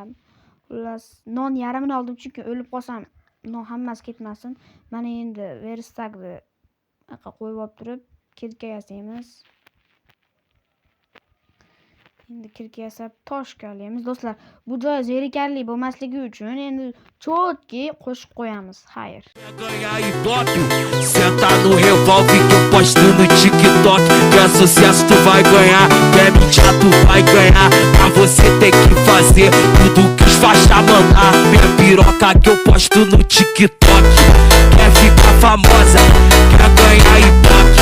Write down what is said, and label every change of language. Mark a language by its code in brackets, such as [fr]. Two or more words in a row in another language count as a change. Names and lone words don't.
[uz] Xullas, non yarmini oldim chunki o'lib qolsam, non hammasi ketmasin. Mana endi verstakni qo'yib olib turib, kirka yasaymiz. Endi kirka yasab toshga olamiz do'stlar. Bu joy zerikarli bo'lmasligi uchun endi chotki qo'shib qo'yamiz. Xayr. [pt] Senta no revólver que eu posto no TikTok. Que é sucesso tu vai ganhar, que é mentira tu vai ganhar. Pra você ter que fazer tudo que os faixa mandar. Minha piroca que eu posto no TikTok. Quer ficar famosa, quer ganhar ibope.